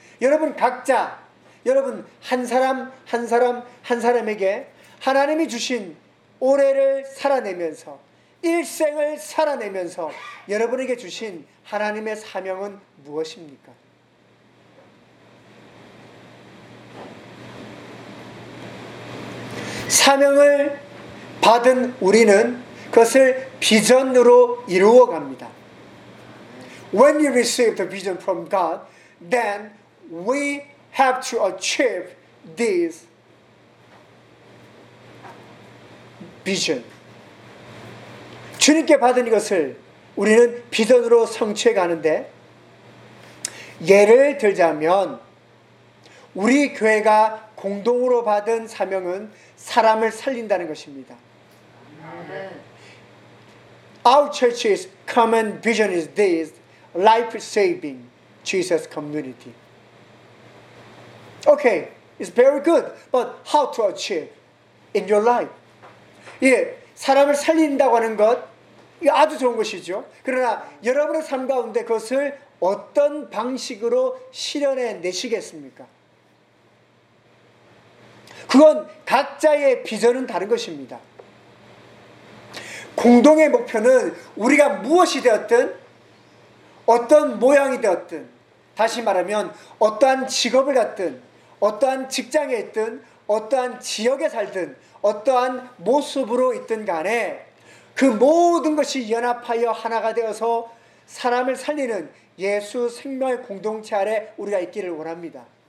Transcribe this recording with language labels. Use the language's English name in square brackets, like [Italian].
[Korean] 여러분 각자 여러분 한 사람 한 사람 한 사람에게 하나님이 주신 올해를 살아내면서 일생을 살아내면서 여러분에게 주신 하나님의 사명은 무엇입니까? 사명을 받은 우리는 그것을 비전으로 이루어갑니다. [English] When you receive the vision from God, then we have to achieve this vision. [Korean] 주님께 받은 이것을 우리는 비전으로 성취해 가는데 예를 들자면 우리 교회가 공동으로 받은 사명은 사람을 살린다는 것입니다. [English] Our church's common vision is this, life-saving Jesus community. Okay, it's very good, but how to achieve in your life? [Korean] 예, 사람을 살린다고 하는 것, 이거 아주 좋은 것이죠. 그러나 여러분의 삶 가운데 그것을 어떤 방식으로 실현해 내시겠습니까? 그건 각자의 비전은 다른 것입니다. 공동의 목표는 우리가 무엇이 되었든 어떤 모양이 되었든 다시 말하면 어떠한 직업을 갖든 어떠한 직장에 있든 어떠한 지역에 살든 어떠한 모습으로 있든 간에 그 모든 것이 연합하여 하나가 되어서 사람을 살리는 예수 생명의 공동체 아래 우리가 있기를 원합니다.